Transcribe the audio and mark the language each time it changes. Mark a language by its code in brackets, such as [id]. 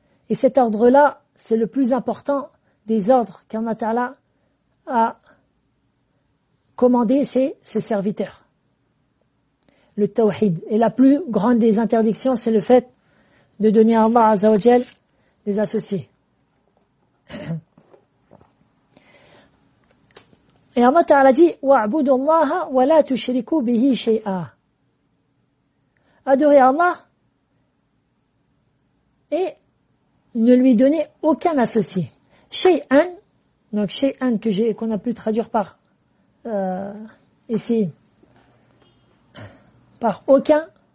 [fr] Et cet ordre-là, c'est le plus important des ordres qu'Allah Ta'ala a commandé ses serviteurs. le tawhid. Et la plus grande des interdictions, c'est le fait de donner à Allah Azza wa Jal des associés. Et Allah Ta'ala dit [ar] وَاعْبُدُوا اللَّهَ وَلَا تُشْرِكُوا بِهِ شَيْئًا. [fr] Adorez Allah et ne lui donnez aucun associé. Shay'an, donc shay'an qu'on a pu traduire par ici par aucun.